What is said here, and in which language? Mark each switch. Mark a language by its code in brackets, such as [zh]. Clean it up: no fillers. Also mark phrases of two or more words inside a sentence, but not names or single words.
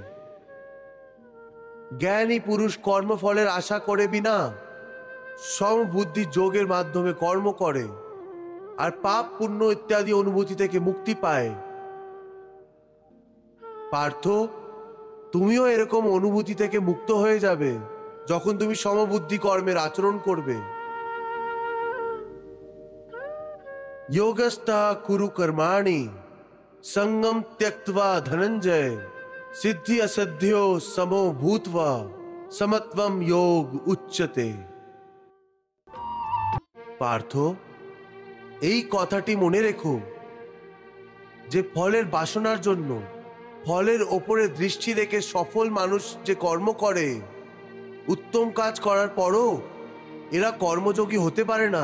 [bn] জ্ঞানী পুরুষ কর্মফলের আশা করে বিনা সমবুদ্ধি যোগের মাধ্যমে কর্ম করে আর পাপ পুণ্য ইত্যাদি অনুভূতি থেকে মুক্তি পায়। পার্থ, তুমিও এরকম অনুভূতি থেকে মুক্ত হয়ে যাবে যখন তুমি সমবুদ্ধি কর্মের আচরণ করবে। [sa] योगस्था कुरु कर्माणि संगम त्यक्त्वा धनंजय सिद्धि असध्यो समो भूत्वा समत्वम योग उच्यते। [bn] পার্থ, এই কথাটি মনে রেখো যে ফলের বাসনার জন্য ফলের ওপরে দৃষ্টি রেখে সফল মানুষ যে কর্ম করে, উত্তম কাজ করার পরও এরা কর্মযোগী হতে পারে না।